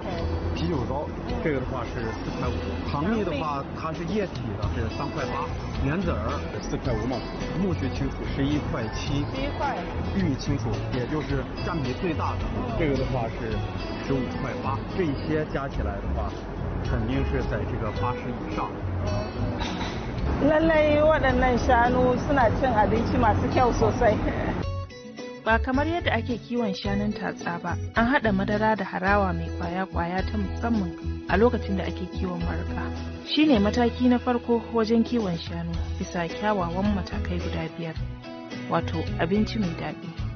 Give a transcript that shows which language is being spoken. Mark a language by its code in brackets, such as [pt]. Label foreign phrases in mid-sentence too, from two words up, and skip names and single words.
[zh] 啤酒糟这个的话是4块5，糖蜜的话它是液体的，是3块8，莲子儿4块5毛，苜蓿青薯11块7。 11块。玉米青薯也就是占比最大的，这个的话是15块8，这些加起来的话，肯定是在这个80以上。 [ha] Lallai waɗannan shanu suna cin abinci masu kyau sosai. Ba kamar yadda ake kiwon shanun tatsa ba, an haɗa madara da harawa mai kwaya-kwaya ta musamman a lokacin da ake kiwon mariƙa. Shi ne mataki na farko wajen kiwon shanu bisa kyawawan matakai guda 5, wato abinci mai daɗi.